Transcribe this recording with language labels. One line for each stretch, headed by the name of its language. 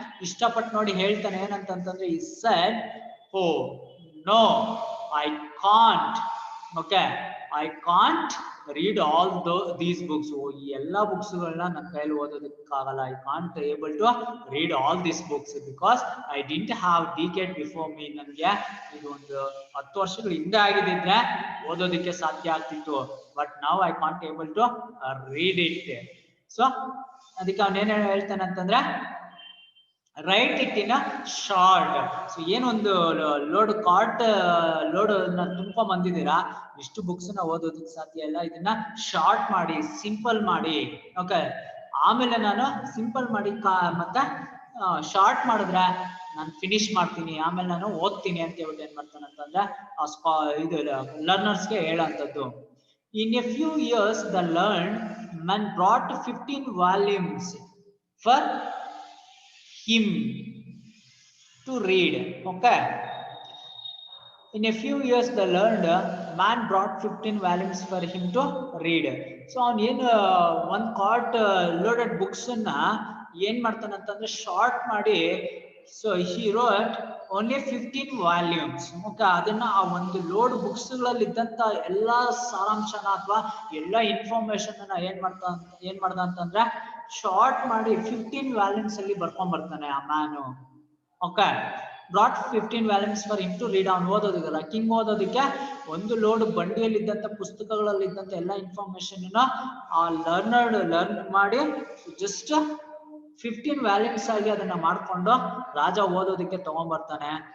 Kannada: ಇಷ್ಟಪಟ್ಟು ನೋಡಿ ಹೇಳ್ತಾನೆ ಏನಂತಂದ್ರೆ,
English: he said, oh no, I can't. Okay, I can't read all these books.
Kannada: ಈ ಎಲ್ಲಾ ಬುಕ್ಸ್ಗಳನ್ನ ನನ್ನ ಕೈಯಲ್ಲಿ ಓದೋದಕ್ಕಾಗಲ್ಲ.
English: I can't able to read all these books because I didn't have decade before me.
Kannada: ನನಗೆ ಇದು ಒಂದು 10 ವರ್ಷಗಳ ಹಿಂದೆ ಆಗಿದ್ರೆ ಓದೋದಕ್ಕೆ ಸಾಧ್ಯ ಆಗ್ತಿತ್ತು.
English: But now I can't able to read it.
Kannada: So ಅದಕ್ಕೆ ಅವನೇನು ಹೇಳ್ತಾನೆ ಅಂತಂದ್ರೆ,
English: Write it in a short.
Kannada: So ಏನೊಂದು ಲೋಡ್ ಕಾರ್ಟ್ ಲೋಡ್ ತುಂಬ್ಕೊಂಡ್ ಬಂದಿದ್ದೀರಾ, ಇಷ್ಟು ಬುಕ್ಸ್ ನ ಓದೋದಕ್ಕೆ ಸಾಧ್ಯ ಇಲ್ಲ, ಇದನ್ನ ಶಾರ್ಟ್ ಮಾಡಿ, ಸಿಂಪಲ್ ಮಾಡಿ. ಓಕೆ, ಆಮೇಲೆ ನಾನು ಸಿಂಪಲ್ ಮಾಡಿ ಮತ್ತೆ ಶಾರ್ಟ್ ಮಾಡಿದ್ರೆ ನಾನು ಫಿನಿಶ್ ಮಾಡ್ತೀನಿ, ಆಮೇಲೆ ನಾನು ಓದ್ತೀನಿ ಅಂತ ಹೇಳ್ಬಿಟ್ಟು ಏನ್ ಮಾಡ್ತಾನೆ ಅಂತಂದ್ರೆ ಇದು ಲರ್ನರ್ಸ್ಗೆ ಹೇಳೋಂಥದ್ದು.
English: In a few years, the learned man brought 15 volumes for him to read. Okay. In a few years, the learned man brought 15 volumes for him to read. So, on one cart loaded books na
Kannada: ಏನ್ ಮಾಡ್ತಾನೆ ಅಂತಂದ್ರೆ short ಮಾಡಿ,
English: So he wrote only 15 volumes.
Kannada: Okay, ಅದನ್ನ ಆ ಒಂದು load books ಗಳಲ್ಲಿ ಇದ್ದಂತ ಎಲ್ಲಾ ಸಾರಾಂಶನ ಅಥವಾ ಎಲ್ಲಾ ಇನ್ಫಾರ್ಮೇಶನ್ ಏನ್ ಮಾಡ್ದ ಅಂತಂದ್ರೆ ಶಾರ್ಟ್ ಮಾಡಿ 15 ವ್ಯಾಲ್ಯೂಮ್ಸ್ ಅಲ್ಲಿ ಬರ್ಕೊಂಡ್ ಬರ್ತಾನೆ ಆ man. Okay,
English: Brought 15 volumes for him to read.
Kannada: ಅವ್ನು ಓದೋದಿಲ್ಲ, ಕಿಂಗ್ ಓದೋದಕ್ಕೆ ಒಂದು ಲೋಡ್ ಬಂಡಿಯಲ್ಲಿ ಇದ್ದಂತ ಪುಸ್ತಕಗಳಲ್ಲಿ ಇದ್ದಂತ ಎಲ್ಲಾ ಇನ್ಫಾರ್ಮೇಶನ್ ಆ ಲರ್ನ್ ಮಾಡಿ ಜಸ್ಟ್ 15 ವ್ಯಾಲ್ಯೂಮ್ಸ್ ಆಗಿ ಅದನ್ನ ಮಾಡ್ಕೊಂಡು ರಾಜ ಓದೋದಕ್ಕೆ ತಗೊಂಡ್ಬರ್ತಾನೆ.